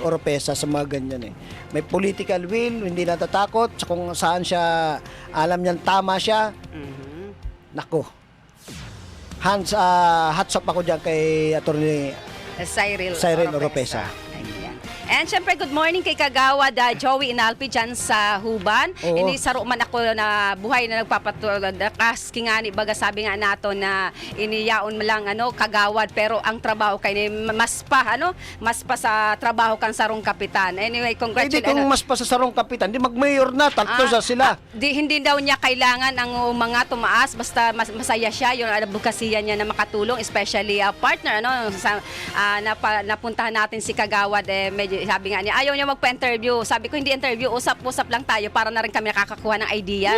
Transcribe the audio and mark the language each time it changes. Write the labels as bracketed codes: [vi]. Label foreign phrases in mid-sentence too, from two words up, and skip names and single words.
[tl] Oropesa sa mga ganyan May political will, hindi natatakot sa kung saan siya, alam niyang tama siya. Nako. [en] Hats up [tl] ako dyan kay Atty. Cyril Oropesa. And syempre, [en] good morning [tl] kay Kagawad Joey Inalpi dyan sa Huban. [bik] Ini saro man ako na buhay na nagpapatulad. Kaski nga ni baga sabi nga nato na iniyaon mo lang Kagawad pero ang trabaho kay ni mas pa sa trabaho kan sarong kapitan. [en] Anyway, congratulations. [bik] Kung mas pa sa sarong kapitan, di mag-mayor na, tatlo sa sila. [tl] Hindi daw niya kailangan ang mga tumaas basta masaya siya yung advokasya niya na makatulong, especially partner napuntahan natin si Kagawad medyo sabi nga niya, ayaw niya magpa-interview. Sabi ko, hindi interview, usap-usap lang tayo para na rin kami nakakakuha ng idea.